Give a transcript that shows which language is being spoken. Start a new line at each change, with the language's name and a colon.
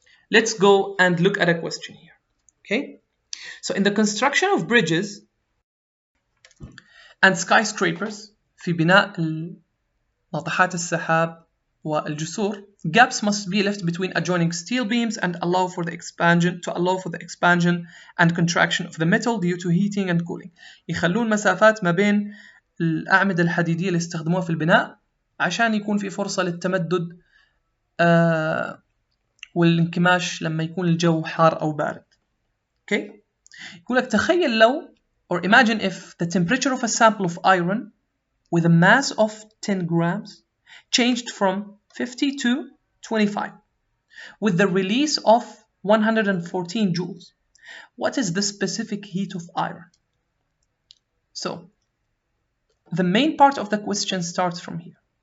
English: Let's go and look at a question here. Okay? So in the construction of bridges and skyscrapers
Arabic: في بناء ناطحات السحاب والجسور,
English: gaps must be left between adjoining steel beams and allow for the expansion and contraction of the metal due to heating and cooling.
Arabic: يخلون مسافات ما بين الأعمدة الحديدية اللي استخدموها في البناء عشان يكون في فرصة للتمدد والانكماش لما يكون الجو حار أو بارد.
English: Okay?
Arabic: يقول لك تخيل لو
English: or imagine if the temperature of a sample of iron with a mass of 10 grams changed from 50 to 25 with the release of 114 joules. What is the specific heat of iron? So the main part of the question starts from here.